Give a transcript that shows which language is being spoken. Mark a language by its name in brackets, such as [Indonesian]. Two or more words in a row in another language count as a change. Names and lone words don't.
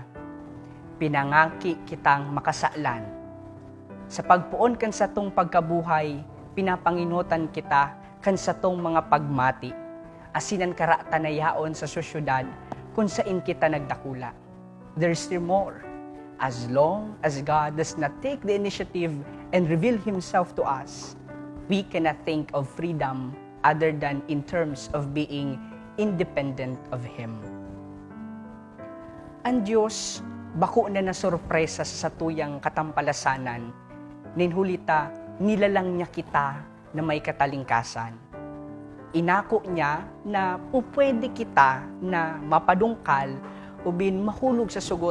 [Bikol] Pinangaki kitang makasalan. Sa pagpuon kan sa tong pagkabuhay, pinapanginutan kita kan sa tong mga pagmati, asinan karatanayaon sa sosyudad kung saan kita nagdakula. [English] There's still more. As long as God does not take the initiative and reveal Himself to us, we cannot think of freedom other than in terms of being independent of Him. [Bikol] Ang Diyos, bako na nasurpresa sa tuyang katampalasanan, ninhulita, nilalang niya kita na may katalingkasan. Inako niya na pupwede kita na mapadungkal o bin mahulog sa sugot.